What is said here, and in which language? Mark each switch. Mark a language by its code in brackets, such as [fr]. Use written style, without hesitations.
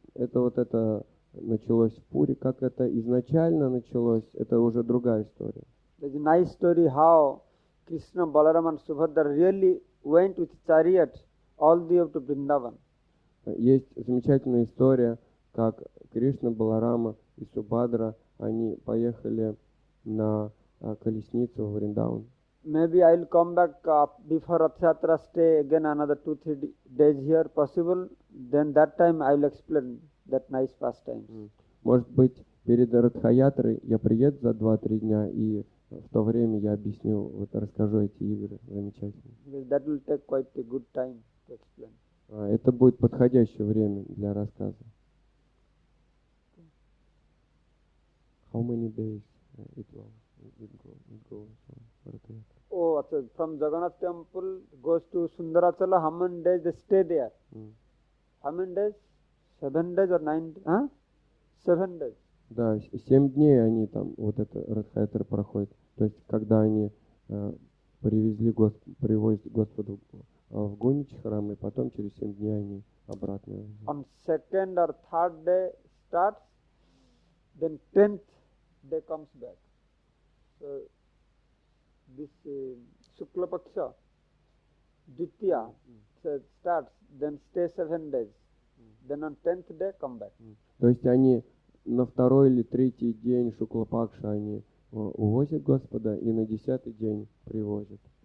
[ru] Это началось в Пури, как это изначально началось, это уже другая история. [en] There is a nice story how Krishna, Balaram and Subhadra really went with chariot all the way up to Vrindavan. [ru] Есть замечательная история, как Кришна, Баларама и Субхадра, они поехали на колесницу в Вриндаван. [en] Maybe I will come back before Rath Yatra, stay again another 2-3 days here possible. Then that time I will explain that nice pastime. [ru] Может быть, перед Радхаятрой я приеду за 2-3 дня, и в то время я объясню, вот расскажу эти игры замечательные. [en] Because that will take quite a good time to explain. [ru] Это будет подходящее время для рассказа. [en] How many days it will go for Radha Yatra? Oh, so from Jagannath temple goes to Sundarachala, how many days they stay there? How many days? 7 days or 9 days? Huh? 7 days. [ru] Да, 7 дней они там, вот это Радха-ятра проходит. То есть, когда они привозят Господу в Гунич храм, и потом через 7 дней они обратно. [en] On 2nd or 3rd day starts, then 10th day comes back. So this Shukla Paksha, Dvitiya, so starts, then stay 7 days. Then on 10th day come back. [ru] То есть они на второй или третий день Шуклапакша они увозят Господа, и на 10-й день привозят.